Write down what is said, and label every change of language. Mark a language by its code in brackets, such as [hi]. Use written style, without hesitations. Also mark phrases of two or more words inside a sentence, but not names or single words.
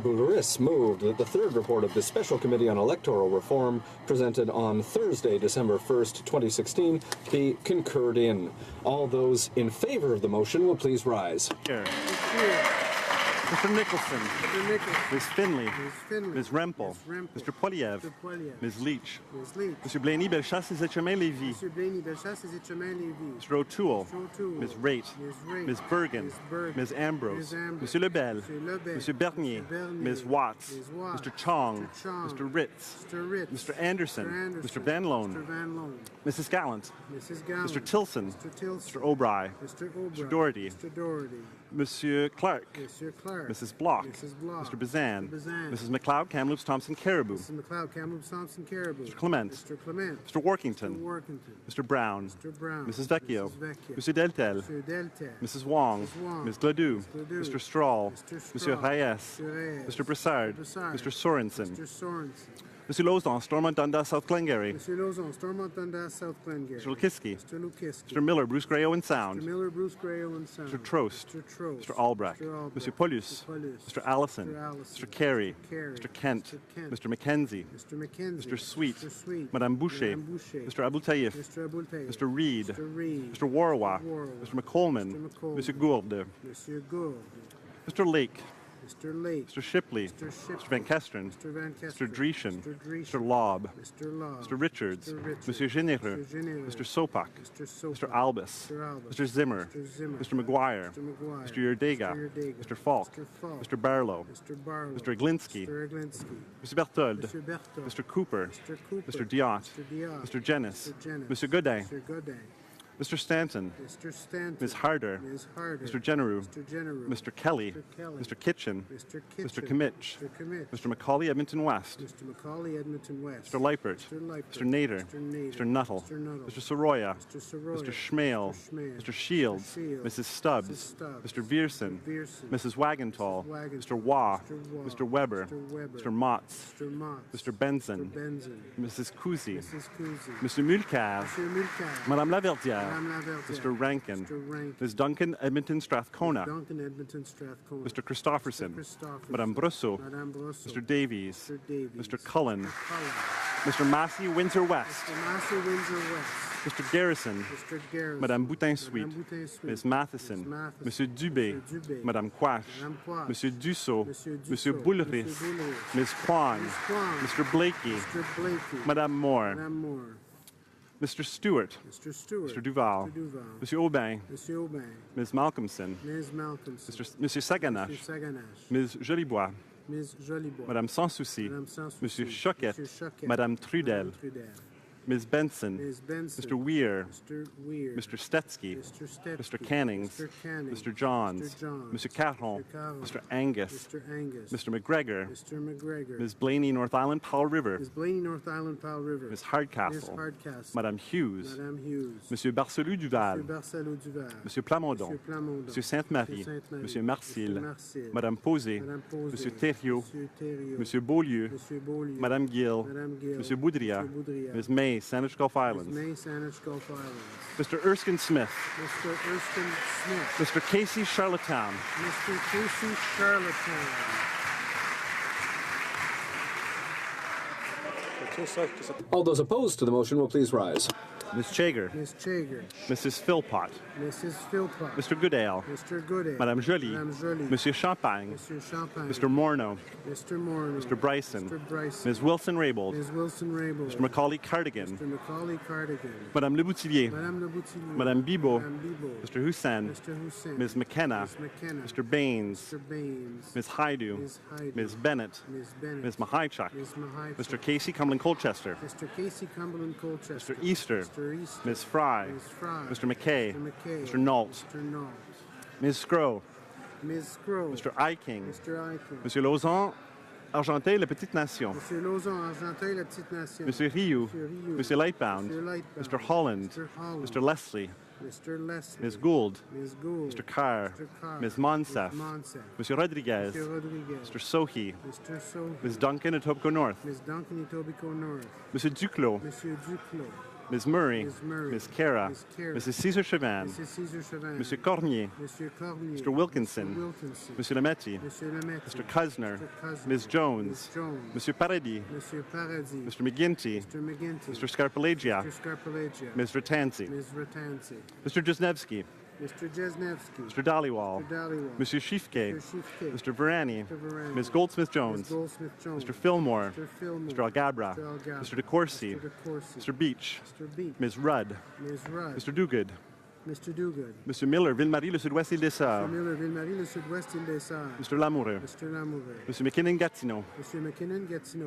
[en] Boulouris, moved that the third report of the Special Committee on Electoral Reform, presented on Thursday, December 1st, 2016, be concurred in. All those in favor of the motion will please rise. Here. Mr. Nicholson. Ms. Finley. Ms. Rempel. Mr. Poiliev. Ms. Leach. Mr. Blaney-Bellechasse et Etchemin-Lévy. Mr. O'Toole. Ms. Raitt. Ms. Bergen. Ms. Ambrose. Mr. Lebel. Mr. Bernier. Ms. Watts. Mr. Chong. Mr. Ritz. Mr. Anderson. Mr. Van Loan. Mrs. Gallant. Mr. Tilson. Mr. O'Brien. Mr. Doherty. Monsieur Clark. Mrs. Block. Mr. Bazan. Mrs. McLeod, Kamloops, Thompson, Caribou. Mr. Clement. Mr. Workington. Mr. Brown. Mrs. Vecchio. Monsieur Deltel. Mrs. Wong. Ms. Gladue. Mr. Strahl. Monsieur Reyes. Mr. Broussard. Mr. Sorensen. Mr. Lozon, Stormont, Dundas, South Glengarry. Mr. Lukiski. Mr. Miller, Bruce Grey, Owen Sound. Mr. Trost. Mr. Albrecht. Mr. Paulus. Mr. Allison. Mr. Carey. Mr. Kent. Mr. McKenzie. Mr. Sweet. Madame Boucher. Mr. Abou Taïf. Mr. Reid. Mr. Warwa. Mr. McColman. Mr. Gourde. Mr. Lake. Mr. Shipley. Mr. Van Kesteren. Mr. Dreeshen. Mr. Lobb. Mr. Richards. Mr. Généreux. Mr. Sopak. Mr. Albus. Mr. Zimmer. Mr. McGuire. Mr. Yerdega. Mr. Falk. Mr. Barlow. Mr. Iglinski. Mr. Berthold. Mr. Cooper. Mr. Diot. Mr. Jennis. Mr. Godin. Mr. Stanton. Ms. Harder. Mr. Generou. Mr. Kelly. Mr. Kitchen. Mr. Kimmich. Mr. Macaulay, Edmonton West. Mr. Leipert. Mr. Nader. Mr. Nuttall. Mr. Soroya. Mr. Schmale. Mr. Shields. Mrs. Stubbs. Mr. Viersen. Mrs. Wagentall. Mr. Waugh. Mr. Weber. Mr. Motz. Mr. Benson. Mrs. Cousy. Mr. Mulcair. Madame Laverdière. Mr. Rankin. Ms. Duncan, Edmonton Strathcona. Mr. Christopherson. Madame Brosseau. Mr. Davies. Mr. Cullen. Mr. Massey, Windsor West. Mr. Garrison. Madame Boutin-Sweet. Ms. Matheson. Monsieur Dubé. Madame Quash. Monsieur Dussault. Monsieur Boulris. Ms. Kwan. Mr. Blakey. Madame Moore. Mr. Stewart. Mr. Duval. Monsieur Aubin. Ms. Malcolmson. Monsieur Saganache. Ms. Jolibois. Madame Sans Souci. Monsieur Choquette. Madame Trudel. Ms. Benson, Mr. Weir, Mr. Stetsky, Mr. Cannings, Mr. Johns, Mr. Caron, Mr. Angus, Mr. McGregor, Ms. Blaney, North Island, Powell River, Ms. Hardcastle, Madame Hughes, Monsieur Barcelou Duval, Monsieur Plamondon, Monsieur Sainte-Marie, Monsieur Marcil, Madame Posé, Monsieur Thériault, Monsieur Beaulieu, Madame Gill, Monsieur Boudria, Ms. May, Saanich Gulf Islands. Mr. Erskine Smith. Mr. Casey Charlottetown. All those opposed to the motion will please rise. Ms. Chager. Ms. Chager. Mrs. Philpott. Mrs. Philpott. Mr. Goodale. Mr. Goodale. Madame Joly. Madame Joly. Monsieur Champagne. Monsieur Champagne. Mr. Morneau. Mr. Morneau. Mr. Bryson. Mr. Bryson. Ms. Wilson-Raybould. Ms. Wilson-Raybould. Mr. Macaulay Cardigan. Mr. Macaulay Cardigan. Madame Leboutillier. Madame Leboutillier. Madame Bibeau. Madame Bibeau. Mr. Hussein. Mr. Hussein. Ms. McKenna. Ms. McKenna. Mr. Baines. Mr. Baines. Ms. Haidu. Ms. Haidu. Ms. Bennett. Ms. Bennett. Ms. Mahaichuk. Ms. Mahaichuk. Mr. Casey Cumberland Colchester. Mr. Casey Cumberland Colchester. Mr. Easter. Mr. Easter. Ms. Fry. Ms. Fry. Mr. McKay. Mr. McKay. Mr. Nault. Mr. Nault. Ms. Scrow. Ms. Scrow. Mr. Eiking. Mr. Eichen. Monsieur Lauzon, Argenteuil, La Petite Nation. Monsieur Lauzon, Argenteuil, La Petite Nation. Monsieur Rioux. Monsieur Rioux. Monsieur Lightbound. Monsieur Lightbound. Mr. Holland. Mr. Holland. Mr. Leslie. Mr. Leslie. Ms. Gould. Ms. Gould. Mr. Carr. Mr. Carr. Ms. Monsef. Ms. Monsef. Monsieur Rodriguez. Mr. Rodriguez. Mr. Sohi. Mr. Sohi. Ms. Duncan, Etobicoke North. Ms. Duncan, Etobicoke North. Monsieur Duclos. Monsieur Duclos. Ms. Murray. Ms. Murray. Ms. Cara. Ms. Cara. Mrs. Cesar Chavan. Mrs. Cesar Chavan. Monsieur Cormier. Monsieur Cormier. Mr. Wilkinson. Mr. Wilkinson. Monsieur Lametti. Monsieur Lametti. Mr. Cusner. Mr. Cusner. Ms. Jones. Ms. Jones. Monsieur Paradis. Monsieur Paradis. Mr. McGinty. Mr. McGinty. Mr. Scarpelagia. Mr. Scarpelagia. Ms. Ratanzi. Ms. Ratanzi. Mr. Jesnevsky. Mr. Jesnevsky. Mr. Dhaliwal. Mr. Dhaliwal. Monsieur Shifke. Mr. Shifke. Mr. Varani. Mr. Varani. Ms. Goldsmith-Jones. Ms. Goldsmith-Jones. Mr. Fillmore. Mr. Fillmore. Mr. Algabra. Mr. Algabra. Mr. DeCourcy. Mr. DeCourcy. Mr. Beach. Mr. Beach. Ms. Rudd. Ms. Rudd. Mr. Duguid. Mr. Duguid. Monsieur Miller, Ville-Marie, le Sud-Ouest, Île des Mr. Sœurs. Miller, Ville-Marie, le Sud-Ouest, Île des Sœurs. Mr. Lamoureux. Mr. Lamoureux. Monsieur McKinnon, Gatineau. Monsieur McKinnon, Gatineau.